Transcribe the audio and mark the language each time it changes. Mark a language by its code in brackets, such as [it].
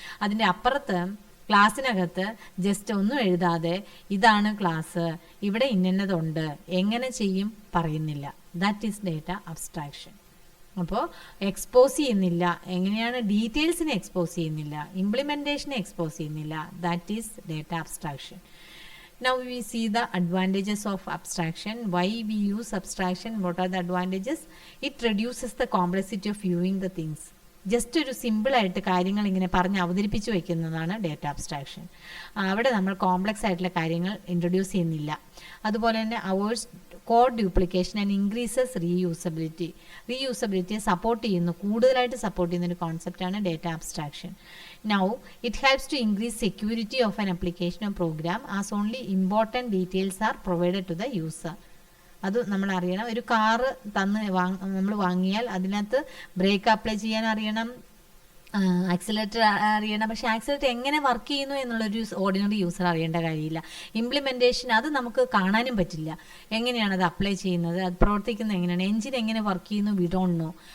[ml] അതിൻ്റെ അപ്പുറത്ത് ക്ലാസ്സിനകത്ത് ജസ്റ്റ് ഒന്നും എഴുതാതെ ഇതാണ് ക്ലാസ്, ഇവിടെ ഇന്നതുണ്ട്, എങ്ങനെ ചെയ്യും പറയുന്നില്ല. [en] That is data abstraction. [ml] അപ്പോൾ എക്സ്പോസ് ചെയ്യുന്നില്ല, എങ്ങനെയാണ് ഡീറ്റെയിൽസിനെ എക്സ്പോസ് ചെയ്യുന്നില്ല, ഇംപ്ലിമെൻറ്റേഷനെ എക്സ്പോസ് ചെയ്യുന്നില്ല. [en] That is data abstraction. Now we see the advantages of abstraction. Why we use abstraction? What are the advantages? It reduces the complexity of viewing the things. [ml] Just ഒരു സിമ്പിളായിട്ട് കാര്യങ്ങൾ ഇങ്ങനെ പറഞ്ഞ് അവതരിപ്പിച്ച് വയ്ക്കുന്നതാണ് ഡേറ്റ അബ്സ്ട്രാക്ഷൻ. അവിടെ നമ്മൾ complex ആയിട്ടുള്ള കാര്യങ്ങൾ ഇൻട്രൊഡ്യൂസ് ചെയ്യുന്നില്ല. അതുപോലെ തന്നെ [en] Avoids code duplication and increases reusability. [ml] റീയൂസബിലിറ്റിയെ support ചെയ്യുന്നു, കൂടുതലായിട്ട് സപ്പോർട്ട് ചെയ്യുന്ന ഒരു കോൺസെപ്റ്റാണ് data abstraction. [en] Now, it helps to increase security of an application or program as only important details are provided to the user. [ml] അത് നമ്മൾ അറിയണം. ഒരു കാറ് നമ്മൾ വാങ്ങിയാൽ അതിനകത്ത് ബ്രേക്ക് അപ്ലൈ ചെയ്യാൻ അറിയണം, ആക്സിലേറ്റർ അറിയണം. പക്ഷേ ആക്സിലേറ്റർ എങ്ങനെ വർക്ക് ചെയ്യുന്നു എന്നുള്ളൊരു ഓർഡിനറി യൂസർ അറിയേണ്ട കാര്യമില്ല. ഇംപ്ലിമെൻറ്റേഷൻ അത് നമുക്ക് കാണാനും പറ്റില്ല, എങ്ങനെയാണ് അത് അപ്ലൈ ചെയ്യുന്നത്, അത് പ്രവർത്തിക്കുന്നത് എങ്ങനെയാണ്, എഞ്ചിൻ എങ്ങനെ വർക്ക് ചെയ്യുന്നു, [en] We don't know.